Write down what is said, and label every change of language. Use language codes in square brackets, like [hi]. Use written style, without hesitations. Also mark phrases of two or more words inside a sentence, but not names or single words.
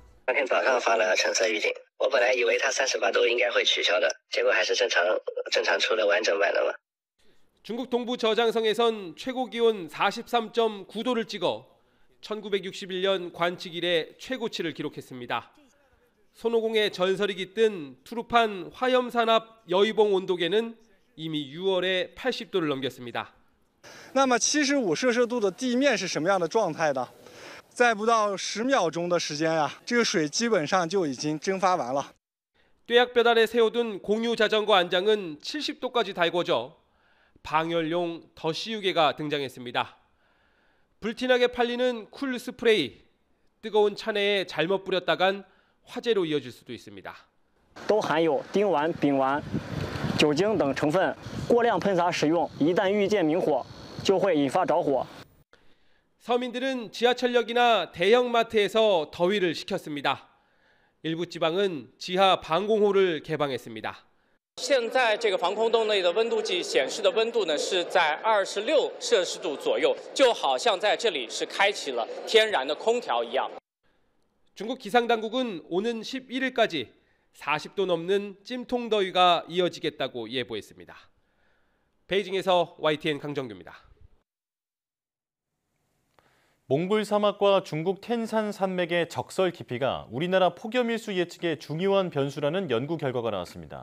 [ko] 중국 동부 저장성에선 최고 기온 43.9도를 찍어 1961년 관측 이래 최고치를 기록했습니다. 손오공의 전설이 깃든 투르판 화염산압 여의봉 온도계는 이미 6월에 80도를 넘겼습니다. [zh] 那么75摄氏度的地面是什么样的状态呢？在不到10秒钟的时间呀，这个水基本上就已经蒸发完了。 [ko] 뙤약볕 아래 세워둔 공유 자전거 안장은 70도까지 달궈져 방열용 더시유개가 등장했습니다. 불티나게 팔리는 쿨 스프레이, 뜨거운 차내에 잘못 뿌렸다간 화재로 이어질 수도 있습니다. [zh] 都含有丁烷、丙烷、酒精等成分，过量喷洒使用，一旦遇见明火，就会引发着火。 [ko] 서민들은 지하철역이나 대형마트에서 더위를 식혔습니다. 일부 지방은 지하 방공호를 개방했습니다. [zh] 现在这个防空洞内的温度计显示的温度呢是在26摄氏度左右，就好像在这里是开启了天然的空调一样。 [ko] 중국 기상당국은 오는 11일까지 40도 넘는 찜통 더위가 이어지겠다고 예보했습니다. 베이징에서 YTN 강정규입니다. 몽골 사막과 중국 텐산 산맥의 적설 깊이가 우리나라 폭염일수 예측의 중요한 변수라는 연구 결과가 나왔습니다.